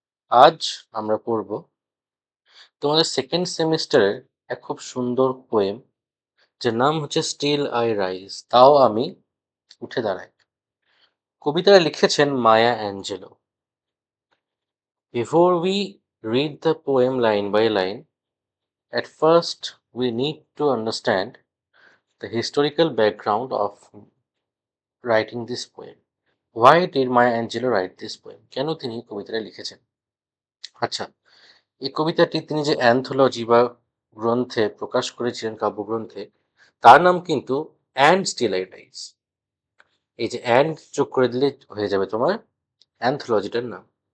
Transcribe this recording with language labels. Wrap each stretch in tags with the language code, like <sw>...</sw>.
<bn>আজ আমরা পড়ব তোমাদের সেকেন্ড সেমিস্টারের এক খুব সুন্দর পোয়েম, যার নাম হচ্ছে স্টিল আই রাইজ, তাও আমি উঠে দাঁড়াই। কবিতাটা লিখেছেন মায়া Angelo.</bn> <en>Before we read the poem line by line, at first we need to understand the historical background of writing this poem. Why did Maya Angelou write this poem?</en> <bn>কেন তিনি কবিতাটা লিখেছেন? আচ্ছা, এই কবিতাটি তিনি যে অ্যান্থোলজি বা গ্রন্থে প্রকাশ করেছিলেন, কাব্যগ্রন্থে, তার নাম কিন্তু অ্যান্ড স্টিল আই রাইজ। এই যে অ্যান্ড যোগ করে দিলে হয়ে যাবে তোমার অ্যান্থোলজিটার নাম।</bn>